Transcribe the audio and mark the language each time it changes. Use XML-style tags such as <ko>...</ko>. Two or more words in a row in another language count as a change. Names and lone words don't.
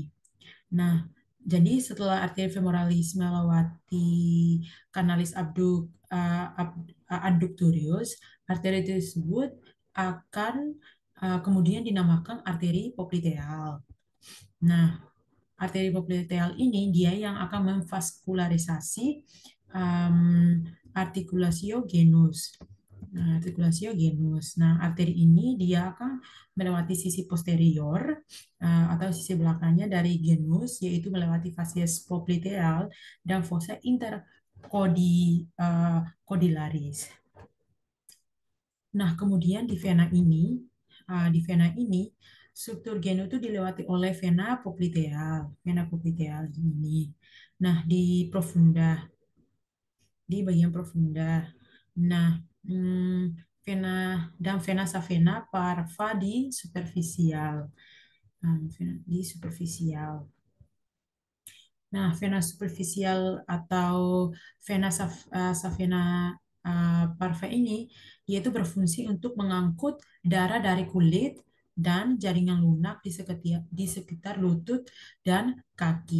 <id>Nah, jadi setelah arteri femoralis melewati kanalis adductorius, arteri tersebut akan kemudian dinamakan arteri popliteal. Nah, arteri popliteal ini dia yang akan memvaskularisasi artikulasio genus. Nah, artikulasio genus. Nah, arteri ini dia akan melewati sisi posterior atau sisi belakangnya dari genus, yaitu melewati facies popliteal dan fossa intercodilaris. Nah, kemudian di vena ini struktur genu itu dilewati oleh vena popliteal ini. Nah, di bagian profunda. Nah, vena vena savena parva di superficial. Di superficial. Nah, vena superficial atau savena parva ini yaitu berfungsi untuk mengangkut darah dari kulit dan jaringan lunak di sekitar lutut dan kaki.</id>